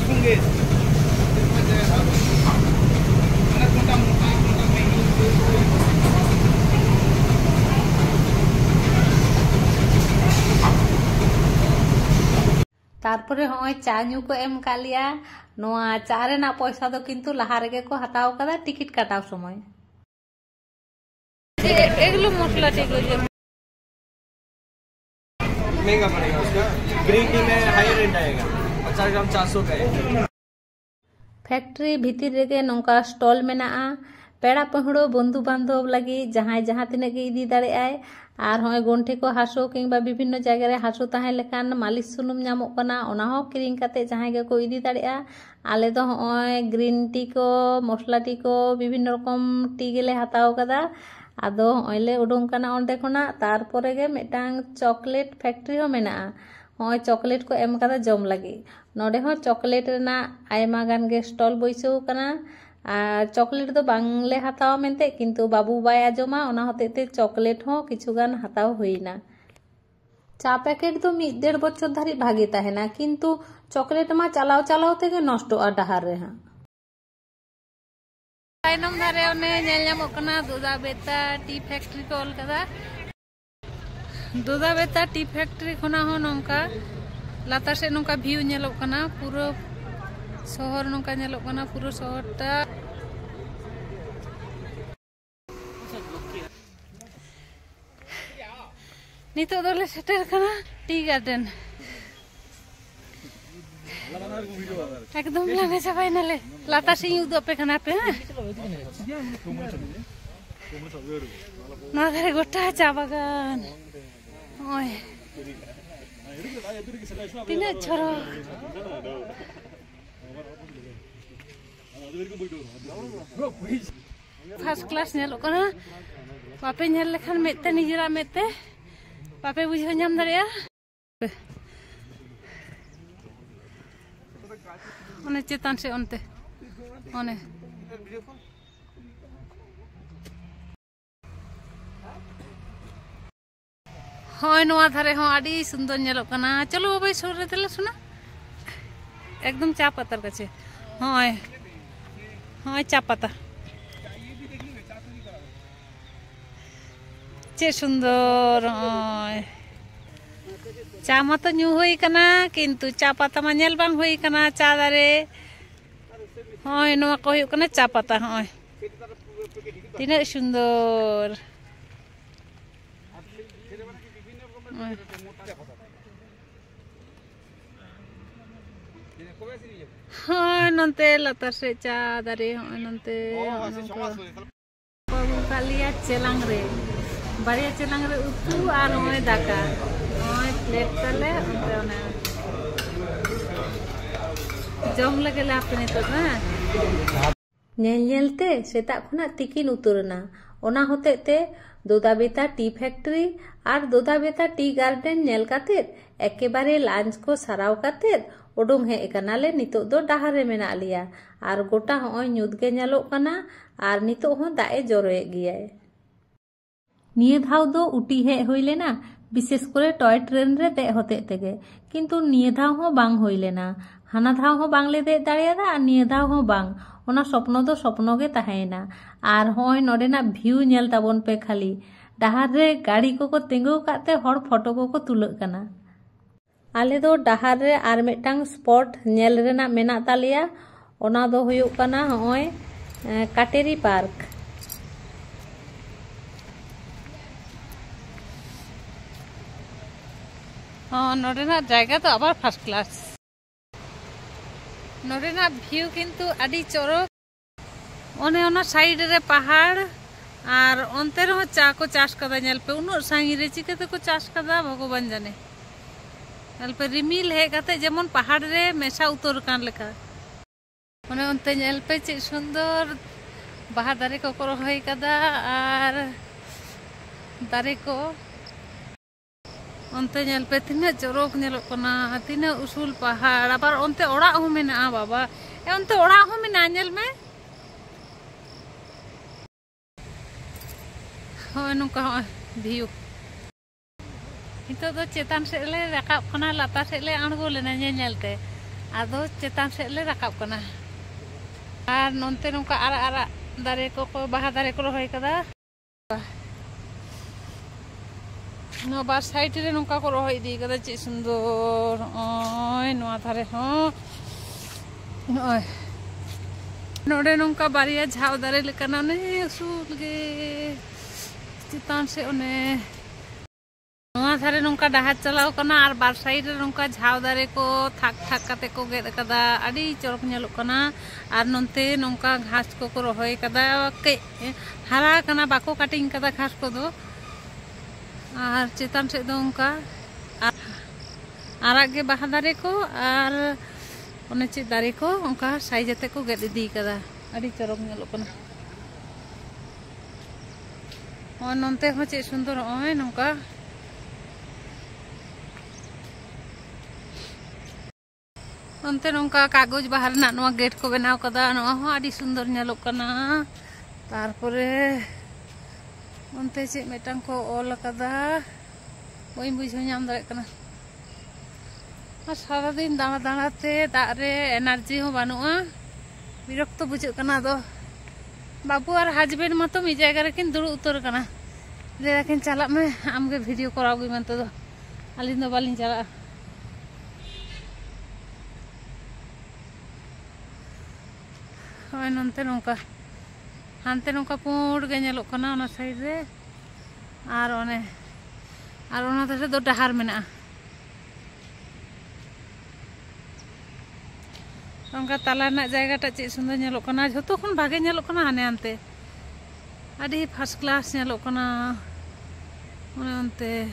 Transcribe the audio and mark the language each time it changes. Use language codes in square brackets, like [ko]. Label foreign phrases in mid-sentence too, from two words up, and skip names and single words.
[sat] तारपरे होय चा न्यू को एम का लिया नोआ चा रेना पैसा दो किंतु लहा रेगे को हताव कदा टिकट काटाव समय एगलो मसला ठीक हो जाए [hi] महंगा पड़ेगा उसका ग्रीन टी में हाई रेट आएगा 50 ग्राम 400 का है। [sat] फैक्ट्री भीतर रेगे नोंका स्टॉल मेना पेड़ा पहुड़ो बंधु बांधव लगी जहां जहां तिने के इदी दाड़े आए और होय गोंठे को हासो किंबा विभिन्न जगह रे हासो ताहे लेखान मालिश सुनुम नामोग कना ओना हो किरिंग काते जहां गे को इदी दाड़ेआ आले दो होय [en] green tea [sat] को मसला टी को विभिन्न रकम टी गेले हताव कदा आदो होयले उडुंग कना ओंडे खना तारपरे गे मेटांग [en] chocolate factory [sat] हो मेना होय चॉकलेट को एम कदा जम लगी नोडे हो चॉकलेट रेना आयमा गान गे स्टॉल बैसो कना चॉकलेट तो बांगले हताव मेनते किंतु बाबू बाय आजमा ओना होतेते चॉकलेट हो किछुगान हताव होइना चा पैकेट तो 1.5 बछर धारी भागे ताहेना किंतु चॉकलेट मा चालाव चालाव तेगे नष्टोआ डाहार रे हां तायनम धारे ओने नेल नामो कना दुदा बेता टी फैक्ट्री को ऑल कदा दुदा बेता टी फैक्ट्री खना हो नोंका लातार से नोंका व्यू नेलो कना पूरा शहर नोंका नेलो कना पूरा शहरटा नितो दोले सेटर कना [en] tea garden [sat] एकदम लगे सबाई नले लाता से उदो पे खाना पे ना धरे गोटा चा बागान ओय तीन छोरो [en] first class [sat] नेलो कना बापे नेल लेखान मेते निजरा मेते बापे बुझो नाम दाड़िया ओने चेतान से ओनते ओने होय नोआ धारे हो आडी सुंदर नेलो कना चलो बाबा सुर रे तेला सुना एकदम चा पत्तर काछे होय होय चा पत्ता चे सुंदर होय चा मत न्यू हुई कना किंतु चा पत्ता मा नेल बांग हुई कना चा दारे होय नोआ को हुई कना चा पत्ता होय तिना सुंदर होय नंते लतार से चा दारे होय नंते बाबू कालिया चेलांग रे बारिया चेलांग रे उतु आर होय दाका होय प्लेट तले ओंते ओने जम लगेला आपने तो ना नेल नेलते सेता खुना तिकिन उतरना ओना होतेते दोदा बेता टी फैक्ट्री और दोदा बेता टी गार्डन नेल काते एकेबारे लांच को साराव काते उडुंग हे कनाले नितो दो डाहारे मेना लिया और गोटा होय न्यूत गे नेलोग कना और नितो हो दाए जरोए गियाय निये धाव दो उटी हे होई लेना विशेष करे [en] toy train [sat] रे दे होते तेगे किंतु निये धाव हो बांग होई लेना हाना धाव हो बांगले दे दाड़ियादा और निये धाव हो बांग ओना स्वप्न दो स्वप्न गे ताहेना और होय नोडेना व्यू नेल ताबोन पे खाली डाहार रे गाड़ी को तिंगु काते हर फोटो को तुलक कना आले दो डाहार रे आर मेटांग स्पॉट नेल रेना मेना तालिया ओना दो हुयुक कना होय काटेरी पार्क हाँ नोडेना जायगा तो आबार [en] first class [sat] नोडेना व्यू किंतु आडी चोरक ओने ओना साइड रे पहाड़ और ओनते रे चा को चाष कदा नेल पे उनो सांगी रे चिकाते को चाष कदा [hi] भगवान जाने [sat] नेल पे रिमिल हे काते जेमन पहाड़ रे मेसा उतर कान लेका ओने ओनते नेल पे चे सुंदर बाहा दारे को रोहई कदा और दारे को ओनते नेल पे तिना चोरक नेलोग कना तिना उसूल पहाड़ आबार ओनते ओड़ा हो मेना बाबा ओनते ओड़ा हो मेना नेल में होय नुका व्यू नितो दो चेतान से ले राकाब कना लातार से ले आणगो लेना नेलते आदो चेतान से ले राकाब कना आर नोंते नोंका आरा दारे को बाहा दारे को रोहई कदा नो बार साइड रे नोंका को रोहई दी कदा चे सुंदर ओय नोआ धारे हो ओय नोडे नोंका बारिया झाव दारे लेकना ने उसूल गे चेतान से ओने नोआ धारे नोंका डाहार चलाव कना आर बार साइड रे नोंका झाव दारे को थाक थाक काते को गेद कदा आडी चरक नेलोग कना आर नोंते नोंका घास को रोहई कदा के हारा कना बाको काटिंग कदा घास को दो आर चेतान से दो उनका आराग गे बाहा दारे को आर ओने चे दारे को उनका साइजते को गेद इदी कदा आडी चरक नेलोग कना और नोंते हो चे सुंदर ओय नोंका अंते नोंका कागज बाहर ना नोआ गेट को बनाव कदा नोआ हो आडी सुंदर नेलोग कना तारपरे अंते चे मेटांग को ऑल कदा बई बुझो नाम दाड़े कना और सारा दिन दाड़ा दाड़ा ते दारे एनार्जी हो बानुआ विरक्त बुझो कना दो बाबू और हस्बैंड मतो मी जायगा रे किन दुड़ु उतर कना ले किन चला में आमगे वीडियो कराव गई मनते दो आलिन दो बालिन चला होय नोंते नोंका हानते नोंका पुंड गे नेलोग कना ओना साइड रे आर ओने आर ओना धारे दो डाहार मेना ओंका ताला ना जायगाटा चे सुंदर नेलोग कना जतो खन भागे नेलोग कना हाने आनते आडी [en] first class [sat] नेलोग कना ओने ओनते